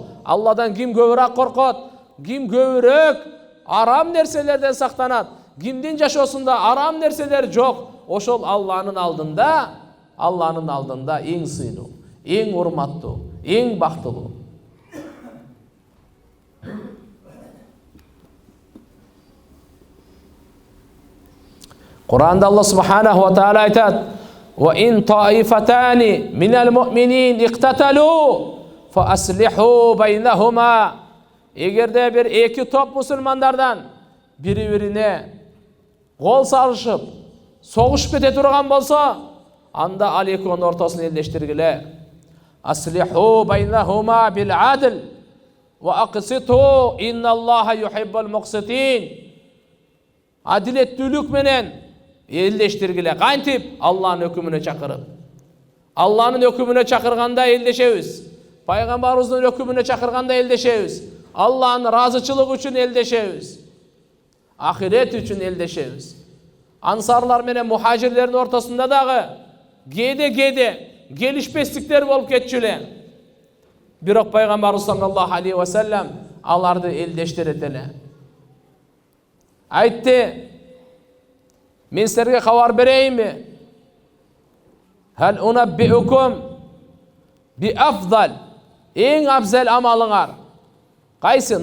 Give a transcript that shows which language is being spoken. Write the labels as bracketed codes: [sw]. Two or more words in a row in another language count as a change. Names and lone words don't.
[ky] Алладан ким көбүрөөк коркот, ким көбүрөөк арам нерселерден сактанат, кимдин жашоосунда арам нерселер жок, ошол Алланын алдында эң сыйлуу, эң урматтуу, эң бактылуу. [ar] Кур'анда الله سبحانه وتعالى айтат: "وإن طائفتان من المؤمنين اقتتلوا فأصلحوا بينهما." [ky] Эгерде бир эки топ мусулмандардан бири-бирине кол салышып, согушуп кете турган болсо, анда ал экөөнүн ортосун элдештиргиле. [ar] أصلحوا بينهما بالعدل وأقسطوا إن الله يحب المقسطين. [ky] Адилеттүүлүк менен элдештиргиле. Кантип? Алланын өкүмүнө чакырып. Алланын өкүмүнө чакырганда элдешебиз. Пайгамбарыбыздын өкүмүнө чакырганда элдешебиз. Алланын ыраазычылыгы үчүн элдешебиз. Ахирет үчүн элдешебиз. Ансарлар менен мухажирлердин ортосунда дагы кээде келишпестиктер болуп кетчү эле. Бирок Пайгамбарыбыз [ar] صلى الله عليه وسلم [ky] аларды элдештирет эле. Айтты: "Мен силерге кабар берейинби? [ar] هل أنبئكم بأفضل." [ky] Эң абзал амалыңар кайсы?